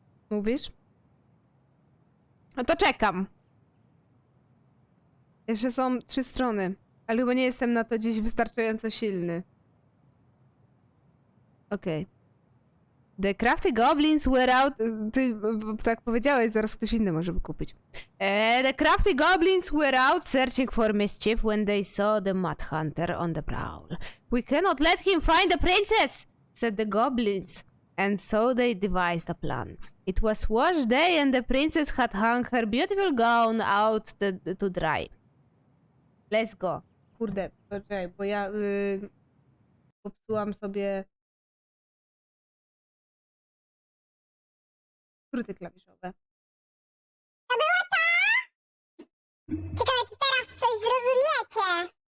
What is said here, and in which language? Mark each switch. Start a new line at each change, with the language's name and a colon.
Polish: Mówisz? No to czekam. Jeszcze są 3 strony. Ale chyba nie jestem na to dziś wystarczająco silny. Okej.
English: The crafty goblins were out...
Polish: Ty tak powiedziałeś, zaraz ktoś inny może wykupić.
English: The crafty goblins were out searching for mischief when they saw the Mad Hunter on the prowl. We cannot let him find the princess, said the goblins. And so they devised a plan. It was wash day and the princess had hung her beautiful gown out to dry. Let's go.
Polish: Kurde, poczekaj, bo ja popsułam sobie skróty klawiszowe. To było to? Ciekawe, czy teraz coś zrozumiecie.